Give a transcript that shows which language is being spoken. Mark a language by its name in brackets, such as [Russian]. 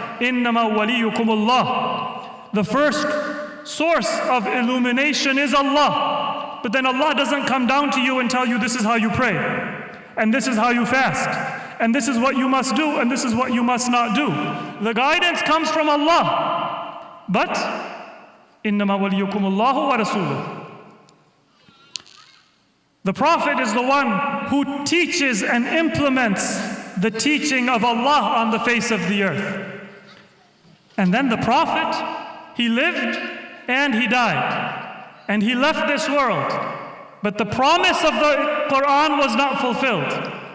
[Arabic] إِنَّمَا وَلِيُّكُمُ اللَّهُ. [English] The first source of illumination is Allah. But then Allah doesn't come down to you and tell you this is how you pray, and this is how you fast, and this is what you must do, and this is what you must not do. The guidance comes from Allah. But [Arabic] إِنَّمَا وَلِيُّكُمُ اللَّهُ وَرَسُولُهُ. [English] The Prophet is the one who teaches and implements the teaching of Allah on the face of the earth. And then the Prophet, he lived and he died. And he left this world. But the promise of the Quran was not fulfilled.